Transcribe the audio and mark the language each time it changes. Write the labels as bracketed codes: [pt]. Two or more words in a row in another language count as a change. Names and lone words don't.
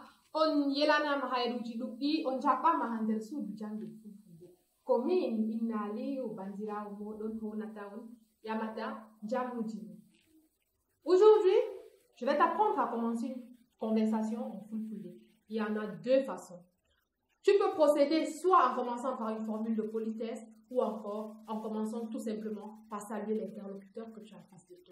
[ff] on yelanama hayruji ɗuɗɗi on jaɓɓama ha nder suudu jangde fulfulde ko min innali o bandirawo moɗon honata on yamata jamuji. [fr] Aujourd'hui, je vais t'apprendre à commencer une conversation en fulfulde. Il y en a deux façons. Tu peux procéder soit en commençant par une formule de politesse ou encore en commençant tout simplement par saluer l'interlocuteur que tu as en face de toi.